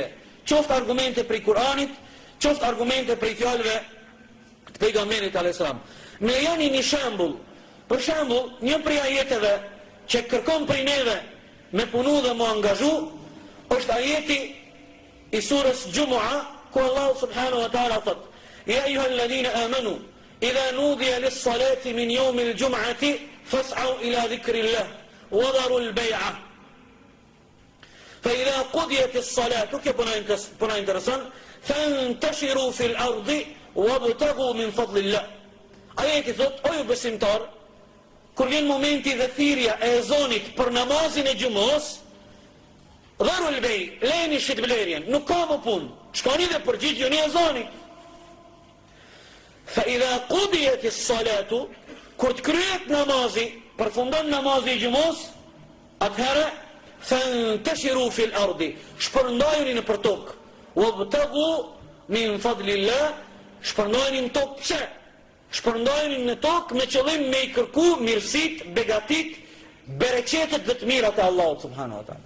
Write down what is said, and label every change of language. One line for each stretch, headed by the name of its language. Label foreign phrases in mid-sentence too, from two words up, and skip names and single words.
Albanian: Qoftë argumente prej Kuranit, qoftë argumente prej fjalëve të pejgamberit
Arabic: عليه السلام.
Albanian: Me jeni një shembull. Për shembull, një prej ajeteve që kërkon prej neve me punu dhe me angazhu, është ajeti i surës Jumu'a, ku Allah
Arabic: سبحانه وتعالى
Albanian: thot:
Arabic: "يا أيها الذين آمنوا إذا نودي للصلاة من يوم الجمعة فاسعوا إلى ذكر الله وذروا البيع." فإذا قضيت الصلاة كبنا interesant فانتشروا في الأرض وابتغوا من فضل الله.
Albanian: Ajeti thot, o ju besimtar, kur vjen momenti dhe thirrja e ezonit për namazin e gjumos,
Arabic: ذروا البيع,
Albanian: lejni shitblerjen, nuk ka më punë, shkoni dhe përgjigjuni ezonit.
Arabic: فإذا قضيت الصلاة,
Albanian: kur të kryet namazi, përfundon namazi i gjumos, atëherë
Arabic: فانتشروا في الأرض,
Albanian: shpërndajuni në për tokë,
Arabic: وابتغوا من فضل الله,
Albanian: shpërndajuni në tokë. Pse? Shpërndajuni në tokë me qëllim me i kërku mirësit, begatit, bereqetet dhe të mirat e Allahut
Arabic: سبحانه وتعالى.